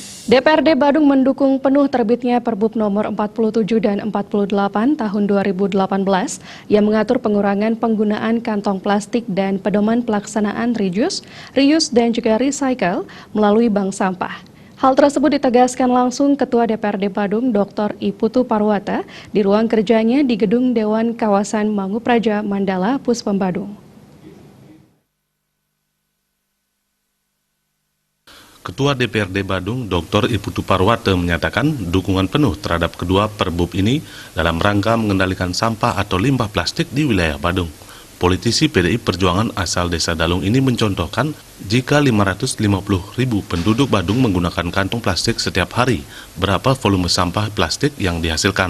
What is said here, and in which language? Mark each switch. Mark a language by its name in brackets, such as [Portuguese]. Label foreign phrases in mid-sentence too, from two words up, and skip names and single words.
[Indonesian] DPRD Badung mendukung penuh terbitnya Perbup nomor 47 dan 48 tahun 2018 yang mengatur pengurangan penggunaan kantong plastik dan pedoman pelaksanaan reuse, dan juga recycle melalui bank sampah. Hal tersebut ditegaskan langsung Ketua DPRD Badung Dr. Iputu Parwata di ruang kerjanya di Gedung Dewan Kawasan Mangupraja Mandala, Puspom Badung. Ketua DPRD Badung, Dr. Iputu Parwata menyatakan dukungan penuh terhadap kedua Perbup ini dalam rangka mengendalikan sampah atau limbah plastik di wilayah Badung. Politisi PDI Perjuangan asal Desa Dalung ini mencontohkan jika 550.000 penduduk Badung menggunakan kantong plastik setiap hari, berapa volume sampah plastik yang dihasilkan.